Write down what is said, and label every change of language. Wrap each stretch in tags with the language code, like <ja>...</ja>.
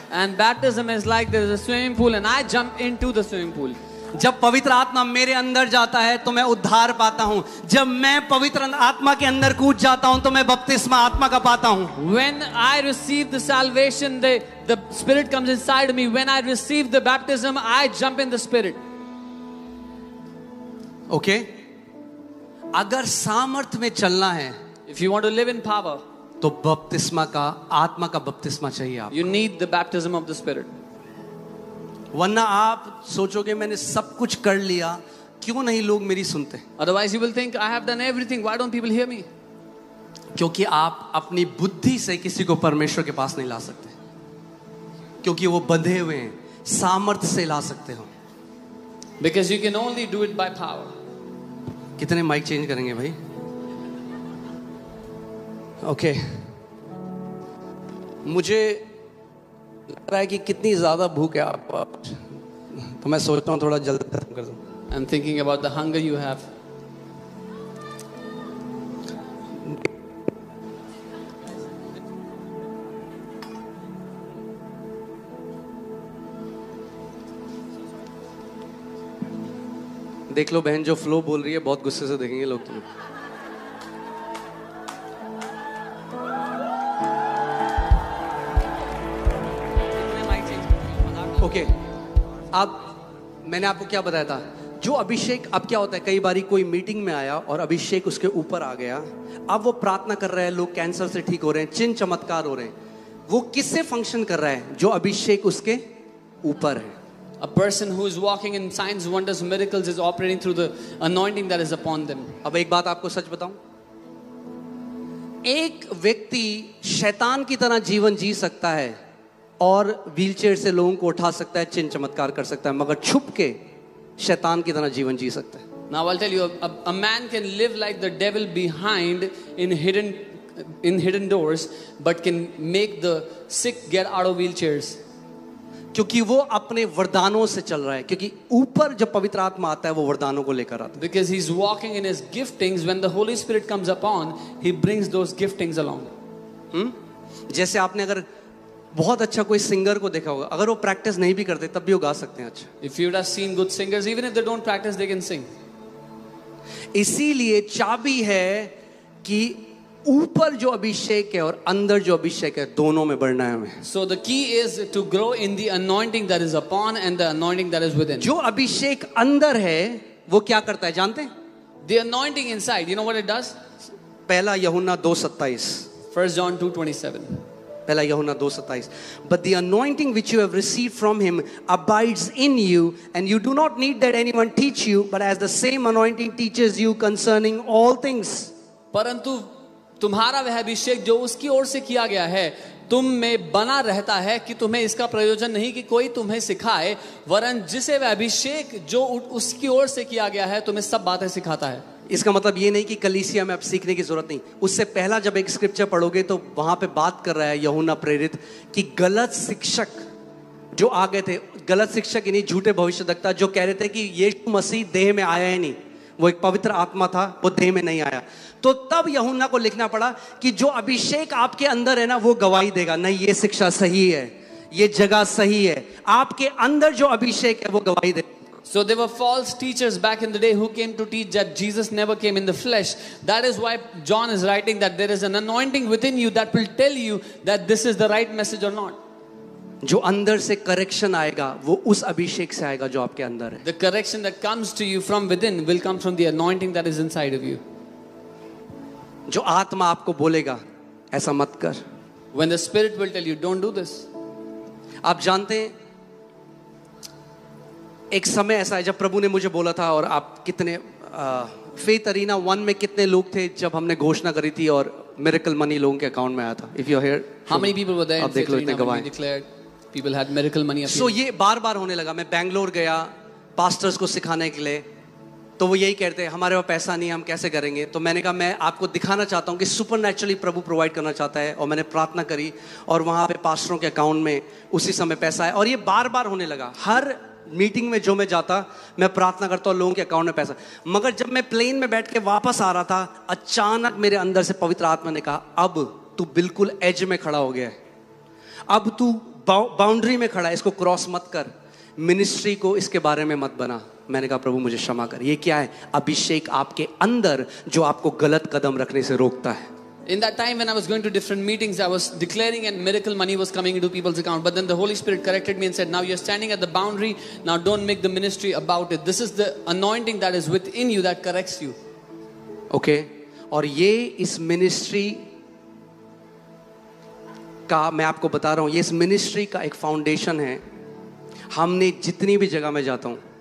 <en>And baptism is like there is a swimming pool and I jump into the swimming pool.</en> <hi>जब पवित्र आत्मा मेरे अंदर जाता है तो मैं उद्धार पाता हूँ. जब मैं पवित्र आत्मा के अंदर कूद जाता हूँ तो मैं बपतिस्मा आत्मा का पाता हूँ.</hi> <en>When I receive the salvation, the Spirit comes inside of me. When I receive the baptism, I jump in the Spirit. Okay?</en> <hi>अगर सामर्थ्य में चलना है,</hi> <en>If you want to live in power,</en> <hi>तो बपतिस्मा का, आत्मा का बपतिस्मा चाहिए आप।</hi> <en>you need the baptism of the Spirit.</en> <hi>वरना आप सोचोगे मैंने सब कुछ कर लिया, क्यों नहीं लोग मेरी सुनते?</hi> <en>Otherwise you will think, I have done everything, why don't people hear me?</en> <hi>क्योंकि आप अपनी बुद्धि से किसी को परमेश्वर के पास नहीं ला सकते, क्योंकि वो बंधे हुए हैं। सामर्थ्य से ला सकते हो।</hi> <en>Because you can only do it by power.</en> <hi>कितने माइक चेंज करेंगे भाई? ओके, मुझे लग रहा है कि कितनी ज्यादा भूख है आपको, तो मैं सोचता हूँ थोड़ा जल्दी खत्म कर दूं।</hi> <en>I'm thinking about the hunger you have.</en> <hi>देख लो बहन जो फ्लो बोल रही है, बहुत गुस्से से देखेंगे लोग तुम्हें। ओके, अब मैंने आपको क्या बताया था, जो अभिषेक, अब क्या होता है, कई बारी कोई मीटिंग में आया और अभिषेक उसके ऊपर आ गया, अब वो प्रार्थना कर रहे हैं, लोग कैंसर से ठीक हो रहे हैं, चिन्ह चमत्कार हो रहे हैं, वो किससे फंक्शन कर रहा है? जो अभिषेक उसके ऊपर है।</hi> <en>A person who is walking in signs, wonders, miracles is operating through the anointing that is upon them.</en> <hi>अब एक बात आपको सच बताऊं, एक व्यक्ति शैतान की तरह जीवन जी सकता है और व्हीलचेयर से लोगों को उठा सकता है, चिन्ह चमत्कार कर सकता है, मगर छुप के शैतान की तरह जीवन जी सकता है।</hi> <en>Now I'll tell you, a man can live like the devil behind in hidden doors, but can make the sick get out of wheelchairs.</en> <hi>क्योंकि वो अपने वरदानों से चल रहा है, क्योंकि ऊपर जब पवित्र आत्मा आता है वो वरदानों को लेकर आता है।</hi> <en>Because he's walking in his giftings. When the Holy Spirit comes upon, he brings those giftings along.</en> <hi>जैसे आपने अगर बहुत अच्छा कोई सिंगर को देखा होगा, अगर वो प्रैक्टिस नहीं भी करते तब भी वो गा सकते हैं अच्छा।</hi> <en>If you would have seen good singers, even if they don't practice, they can sing.</en> <hi>इसीलिए चाबी है कि ऊपर जो अभिषेक है और अंदर जो अभिषेक है, दोनों में बढ़ना है हमें।</hi> <en>So the key is to grow in the anointing that is upon and the anointing that is within.</en> <hi>जो अभिषेक अंदर है वो क्या करता है जानते हैं?</hi> <en>The anointing inside, you know what it does?</en> <hi>पहला यूहन्ना 2:27।</hi> <en>1 John 2:27.</en> <hi>पहला यूहन्ना 2:27।</hi> <en>But the anointing which you have received from him abides in you, and you do not need that anyone teach you, but as the same anointing teaches you concerning all things.</en> <hi>परंतु तुम्हारा वह अभिषेक जो उसकी ओर से किया गया है तुम में बना रहता है कि तुम्हें इसका प्रयोजन नहीं कि कोई तुम्हें सिखाए, वरन जिसे वह अभिषेक जो उसकी ओर से किया गया है तुम्हें सब बातें सिखाता है। इसका मतलब ये नहीं कि कलीसिया में अब सीखने की जरूरत नहीं। उससे पहला जब एक स्क्रिप्चर पढ़ोगे तो वहां पे बात कर रहा है यूहन्ना प्रेरित कि गलत शिक्षक जो आ गए थे, गलत शिक्षक इन्हीं झूठे भविष्यद्वक्ता जो कह रहे थे कि यीशु मसीह देह में आया ही नहीं, वो एक पवित्र आत्मा था, वो देह में नहीं आया। तो तब यूहन्ना को लिखना पड़ा कि जो अभिषेक आपके अंदर है ना, वो गवाही देगा, नहीं ये शिक्षा सही है, ये जगह सही है। आपके अंदर जो अभिषेक है वो गवाही देगा।</hi> <en>So there were false teachers back in the day who came to teach that Jesus never came in the flesh. That is why John is writing that there is an anointing within you that will tell you that this is the right message or not.</en> <hi>जो अंदर से correction आएगा वो उस अभिषेक से आएगा जो आपके अंदर है।</hi> <en>The correction that comes to you from within will come from the anointing that is inside of you.</en> <hi>जो आत्मा आपको बोलेगा ऐसा मत कर,</hi> <en>When the Spirit will tell you don't do this.</en> <hi>आप जानते हैं एक समय ऐसा है जब प्रभु ने मुझे बोला था, और आप कितने फेथ अरीना 1 में कितने लोग थे जब हमने घोषणा करी थी और मिरेकल मनी लोगों के अकाउंट में आया था।</hi> <en>If you are here, How many people were there in</en> <hi>आप देख लो इतने गवाह।</hi> <en>declared people had miracle money appear?</en> <hi>So ये बार बार होने लगा। मैं बैंगलोर गया पास्टर्स को सिखाने के लिए, तो वो यही कहते हैं हमारे पास पैसा नहीं है, हम कैसे करेंगे। तो मैंने कहा मैं आपको दिखाना चाहता हूँ कि सुपरनैचुरली प्रभु प्रोवाइड करना चाहता है, और मैंने प्रार्थना करी और वहाँ पे पास्टरों के अकाउंट में उसी समय पैसा है। और ये बार बार होने लगा। हर मीटिंग में जो मैं जाता मैं प्रार्थना करता हूँ लोगों के अकाउंट में पैसा। मगर जब मैं प्लेन में बैठ के वापस आ रहा था, अचानक मेरे अंदर से पवित्र आत्मा ने कहा अब तू बिल्कुल एज में खड़ा हो गया है, अब तू बाउंड्री में खड़ा है, इसको क्रॉस मत कर, मिनिस्ट्री को इसके बारे में मत बना। मैंने कहा प्रभु मुझे क्षमा कर। ये क्या है? अभिषेक आपके अंदर जो आपको गलत कदम रखने से रोकता है।</hi> <en>In that time when I was going to different meetings, I was declaring and miracle money was coming into people's account. But then the Holy Spirit corrected me and said, now you're standing at the boundary. Now don't make the ministry about it. This is the anointing that is within you that corrects you. Okay.</en> <hi>और ये इस ministry का मैं आपको बता रहा हूँ, ये इस मिनिस्ट्री का एक फाउंडेशन है. हमने जितनी भी जगह में जाता हूँ,</hi>